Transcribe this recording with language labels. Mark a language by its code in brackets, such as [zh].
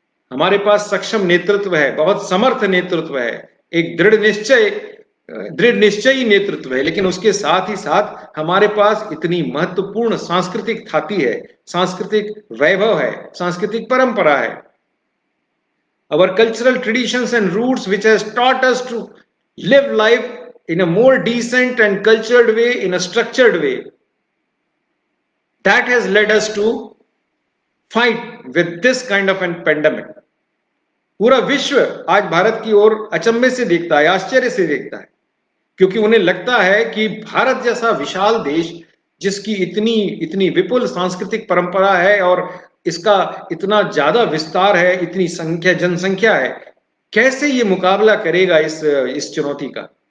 [hi] हमारे पास सक्षम नेतृत्व है, बहुत समर्थ नेतृत्व है, एक दृढ़ निश्चयी नेतृत्व है, लेकिन उसके साथ ही साथ हमारे पास इतनी महत्वपूर्ण सांस्कृतिक थाती है, सांस्कृतिक वैभव है, सांस्कृतिक परंपरा है। [en] Our cultural traditions and roots, which has taught us to live life in a more decent and cultured way, in a structured way, that has led us to fight with this kind of a pandemic. [hi] पूरा विश्व आज भारत की ओर अचंभे से देखता है, आश्चर्य से देखता है, क्योंकि उन्हें लगता है कि भारत जैसा विशाल देश, जिसकी इतनी विपुल सांस्कृतिक परंपरा है और इसका इतना ज्यादा विस्तार है, इतनी जनसंख्या है, कैसे ये मुकाबला करेगा इस चुनौती का।